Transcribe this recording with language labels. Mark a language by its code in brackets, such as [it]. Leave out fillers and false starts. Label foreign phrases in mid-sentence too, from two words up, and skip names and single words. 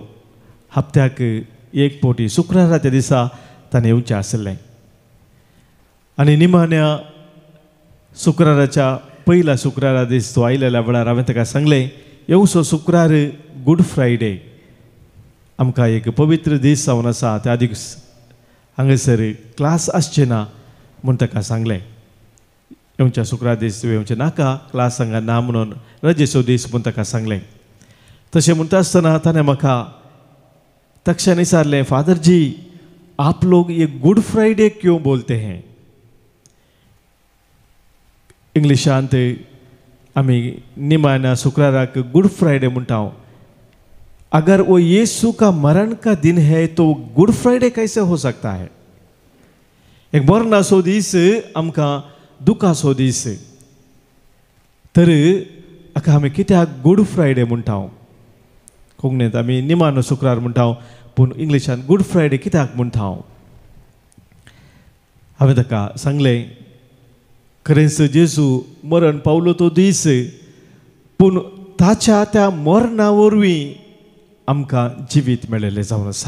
[kok] हप्त्याक एक फावटी शुक्राराच्या दिसा ताणें येवचें आसलें आनी निमाण्या शुक्राराच्या पयल्या शुक्रारा दीस तो आयलेल्या वेळार हांवें ताका सांगलें, येवचो शुक्रार [en] Good Friday, [kok] आमकां एक पवित्र दीस जावन आसा, त्या दीस हांगासर क्लास आसचे ना म्हूण ताका सांगलें. येवच्या शुक्रार दीस येवचें नाका, क्लास हांगा ना म्हणून रजेचो दीस म्हूण ताका सांगलें. तशें म्हणटा आसतना ताणें म्हाका तक्षण विचारलें, [hi] फादर जी आप लोग ये गुड फ्राइडे क्यों बोलते हैं? [kok] इंग्लिशांत आमी निमाण्या शुक्राराक [en] Good Friday [kok] म्हणटा. [hi] अगर वो यीशु का मरण का दिन है तो [en] Good Friday [hi] कैसे हो सकता है? [kok] एक मरणाचो दीस आमकां दुखाचो दीस, तर हाका आमी कित्याक [en] Good Friday [kok] म्हणटा? कोंकणींत आमी निमाणो शुक्रार म्हणटा, पूण इंग्लिशांत [en] Good Friday [kok] कित्याक म्हणटा? हांवें ताका सांगलें, खरेंच जेजू मरण पावलो तो दीस, पूण ताच्या त्या मरणा वरवीं आमकां जिवीत मेळिल्लें जावन आसा.